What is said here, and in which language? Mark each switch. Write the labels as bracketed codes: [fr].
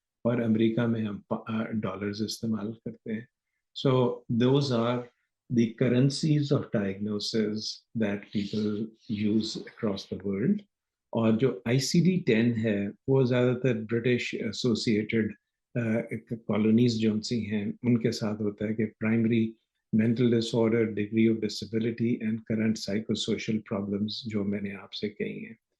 [ur] اور امریکہ میں ہم ڈالرز استعمال کرتے ہیں. [en] So those are the currencies of diagnosis that people use across the world. [ur] اور جو ICD-10 ہے وہ زیادہ تر برٹش ایسوسیٹڈ کالونیز جو سی ہیں ان کے ساتھ ہوتا ہے کہ [en] primary mental disorder, degree of disability and current psychosocial problems [ur] جو میں نے آپ سے کہی ہیں.